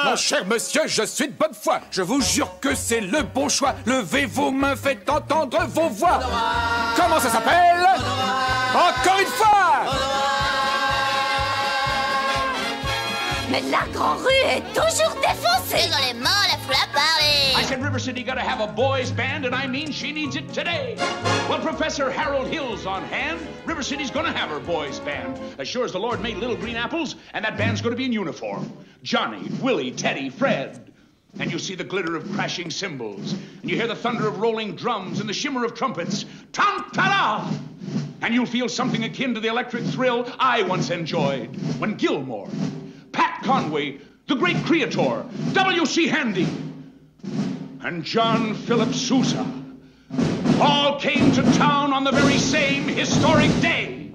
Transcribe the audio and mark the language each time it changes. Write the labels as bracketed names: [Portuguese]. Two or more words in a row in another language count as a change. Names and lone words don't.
[French] Mon cher monsieur, je suis de bonne foi. Je vous jure que c'est le bon choix. Levez vos mains, faites entendre vos voix. Comment ça s'appelle? Encore une fois. Mais la grande rue est toujours défoncée. Désolément, laisse-la parler. [English] I said River City gotta have a boys band, and I mean she needs it today. Well, Professor Harold Hill's on hand. River City's gonna have her boys band. As sure as the Lord made little green apples, and that band's gonna be in uniform. Johnny, Willie, Teddy, Fred. And you see the glitter of crashing cymbals, and you hear the thunder of rolling drums and the shimmer of trumpets. Tam-ta-da! And you'll feel something akin to the electric thrill I once enjoyed when Gilmore, Pat Conway, the great creator, W.C. Handy, and John Philip Sousa all came to town on the very same historic day.